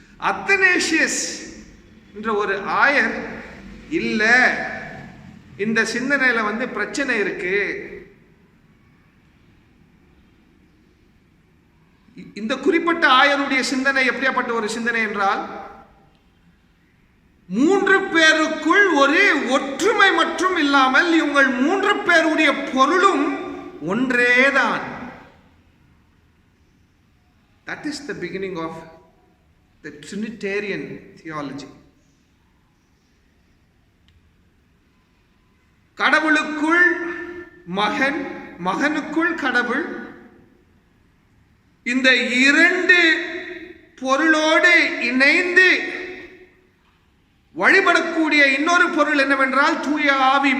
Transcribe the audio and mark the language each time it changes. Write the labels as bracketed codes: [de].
[ta] அத்தனேசியஸ் என்ற ஒரு ஆயர், இல்ல இந்த சிந்தனையில பிரச்சனை இருக்கு, இந்த குறிப்பிட்ட ஆயருடைய சிந்தனை எப்படியாப்பட்ட ஒரு சிந்தனை என்றால், 3 பேருக்குள் ஒரு ஒற்றுமை மற்றும் இல்லாமல் இவங்கள் 3 பேருடைய பொருளும் ஒன்றேதான். [en] That is the beginning of the Trinitarian theology. [ta] கடவுளுக்குள் மகன், மகனுக்குள் கடவுள், இந்த 2 பொருளோடு இணைந்து வழிபடக்கூடிய இன்னொரு பொருள் என்னவென்றால் தூய ஆவி.